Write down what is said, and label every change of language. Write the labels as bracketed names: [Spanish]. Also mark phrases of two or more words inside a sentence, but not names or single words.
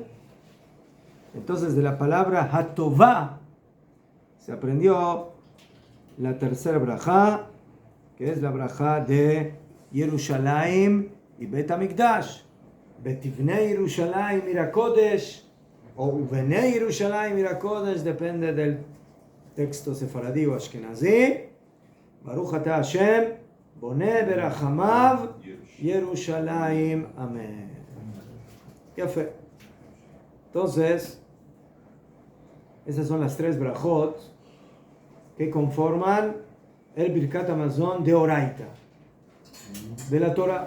[Spanish] Entonces, de la palabra Hatová se aprendió la tercera brajá, que es la brajá de Jerusalén y Bet HaMikdash. [Hebrew] ותבנה ירושלים עיר הקודש, o ובנה ירושלים עיר הקודש, [Spanish] depende del texto sefaradí o ashkenazí. [Hebrew] ברוך אתה השם, בונה ברחמיו ירושלים. [Spanish] Amén. Yafe. Entonces, esas son las 3 brajot que conforman el Birkat Hamazon de Oraita, de la Torah.